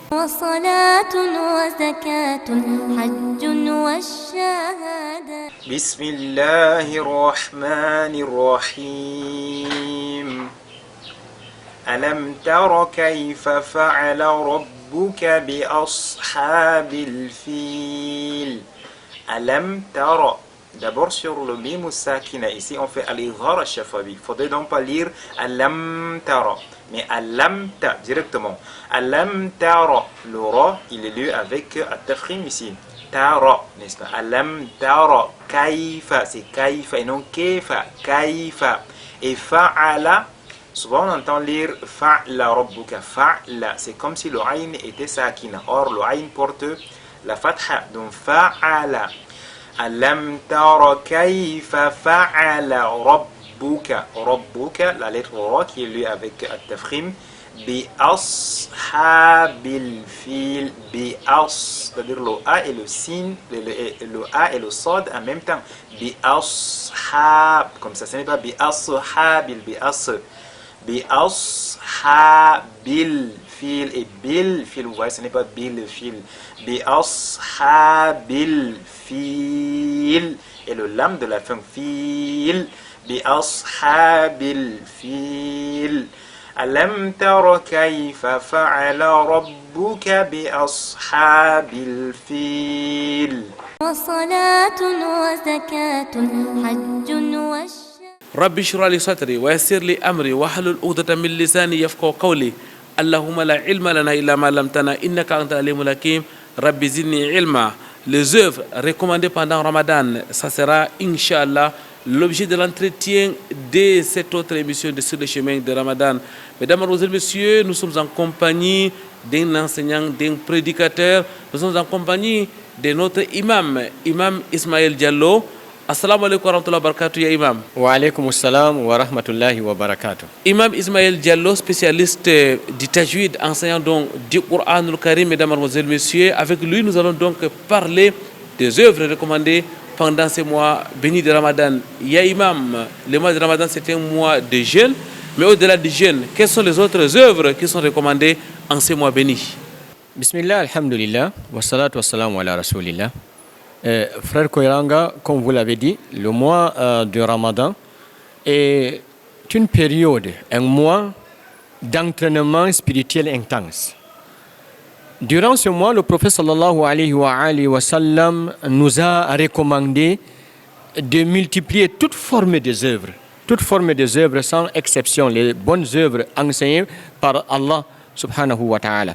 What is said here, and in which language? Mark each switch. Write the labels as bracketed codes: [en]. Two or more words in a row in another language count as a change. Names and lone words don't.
[ar] بسم الله الرحمن الرحيم. ألم تر كيف فعل ربك بأصحاب الفيل. ألم تر. [fr] D'abord sur le [ar] ميم ساكنة, [fr] ici on fait [ar] الإظهار الشفوي. [fr] Il faudrait donc pas lire [ar] ألم تر, [fr] mais [ar] ألم ت [fr] directement. [ar] ألم تر, [fr] le ra il est lu avec at-tafkhim ici. Tara, n'est-ce pas? [ar] ألم تر كيف, [fr] c'est kayfa et non kayfa, kayfa. Et fa'ala, souvent on entend lire [ar] فعل ربك, [fr] fa'la, c'est comme si le ayn était sakina. Or le ayn porte la fatha, donc fa'ala. [ar] ألم تر كيف فعل ربك. Rabbuka, [fr] la lettre ra qui est lue avec at-tafkhim. [ar] بأصحاب الفيل. بأص, [fr] c'est-à-dire le a et le sin, le a et le sad en même temps. [ar] بأصحاب, [fr] comme ça, ce n'est pas [ar] بأصحاب بأصحاب الفيل [fr] et [ar] بالفيل, [fr] vous voyez, ce n'est pas [ar] بالفيل. بأصحاب الفيل [fr] et le lam de la fin fil. [ar] بأصحاب الفيل. ألم تر كيف فعل ربك بأصحاب الفيل. رب اشرح لي صدري ويسر لي امري واحلل عقدة من لساني يفقهوا قولي. اللهم لا علم لنا الا ما علمتنا انك انت العليم الحكيم. رب زدني علما. [fr] Les œuvres recommandées pendant Ramadan, ça sera Inch'Allah l'objet de l'entretien de cette autre émission de Sur le chemin de Ramadan. Mesdames, Mademoiselles, Messieurs, nous sommes en compagnie d'un enseignant, d'un prédicateur. Nous sommes en compagnie de notre imam, Imam Ismaël Diallo. [ar] السلام عليكم ورحمة الله وبركاته يا إمام. وعليكم السلام ورحمة الله وبركاته. [fr] Imam Ismaël Diallo, spécialiste du tajwid, enseignant donc du Coran al-Karim, mesdames, mademoiselles, messieurs. Avec lui, nous allons donc parler des œuvres recommandées pendant ce mois béni de Ramadan. Ya imam, le mois de Ramadan, c'est un mois de jeûne. Mais au-delà du jeûne, quelles sont les autres œuvres qui sont recommandées en ce mois béni? [ar] بسم الله الحمد لله والصلاة والسلام على رسول الله. [fr] Frère Koiranga, comme vous l'avez dit, le mois de Ramadan est une période, un mois d'entraînement spirituel intense. Durant ce mois, le prophète [ar] صلى الله عليه وسلم [fr] nous a recommandé de multiplier toute forme des œuvres sans exception, les bonnes œuvres enseignées par Allah [ar] سبحانه وتعالى.